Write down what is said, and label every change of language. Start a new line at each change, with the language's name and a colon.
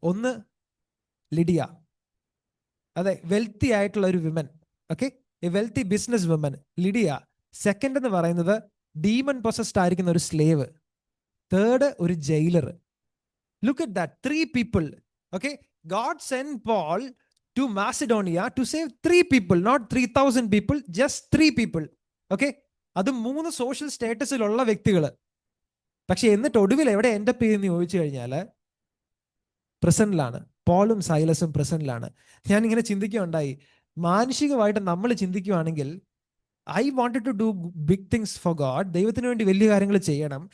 Malayalam: 1, Lydia, അതെ, wealthy ആയിട്ടുള്ള ഒരു women.
English: Okay, a wealthy business women Lydia.
Malayalam: 2 എന്ന് പറയുന്നത് ഡീമൺ പൊസസ്ഡ് ആയിരിക്കുന്ന ഒരു സ്ലേവ്.
English: 3,
Malayalam: ഒരു jailer.
English: Look at that, 3 people. Okay, God send Paul to Macedonia to save 3 people, not 3,000 people, just 3 people.
Malayalam: Okay, അത് 3 social സ്റ്റേറ്റസിലുള്ള വ്യക്തികൾ. പക്ഷെ എന്നിട്ട് ഒടുവിൽ എവിടെ എൻഡ് അപ്പ് ചെയ്യുമെന്ന് ചോദിച്ചു കഴിഞ്ഞാൽ പ്രിസണിലാണ്. പോളും സൈലസും പ്രിസണിലാണ്. ഞാൻ ഇങ്ങനെ ചിന്തിക്കുകയുണ്ടായി, മാനുഷികമായിട്ട് നമ്മൾ ചിന്തിക്കുകയാണെങ്കിൽ
English: I wanted to do big things for God,
Malayalam: ദൈവത്തിന് വേണ്ടി വലിയ കാര്യങ്ങൾ ചെയ്യണം.